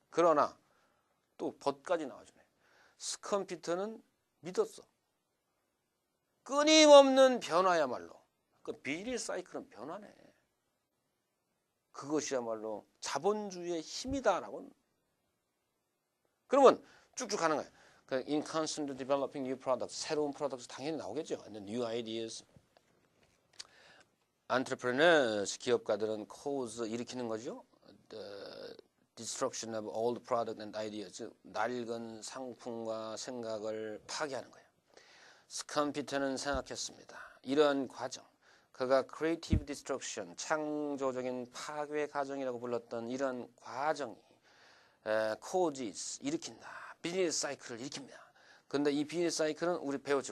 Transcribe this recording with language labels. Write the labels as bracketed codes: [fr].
[ko] 그러나 또 벗까지 나와주네. 스컴피터는 믿었어. 끊임없는 변화야말로. 그 비즈니스 사이클은 변화네. 그것이야말로 자본주의의 힘이다라고. 그러면 쭉쭉 가는 거예요. [en] In constantly developing new products, [ko] 새로운 프로덕트 당연히 나오겠죠. [en] And new ideas. [ko] Entrepreneurs, 기업가들은 cause 일으키는 거죠. [en] The destruction of old product and ideas, [ko] 즉 낡은 상품과 생각을 파괴하는 거예요. 스컴피터는 생각했습니다. 이러한 과정, 그가 creative destruction, 창조적인 파괴 과정이라고 불렀던 이런 과정이 causes, 일으킨다. 비즈니스 사이클을 일으킵니다. 근데 이 비즈니스 사이클은 우리 배웠지.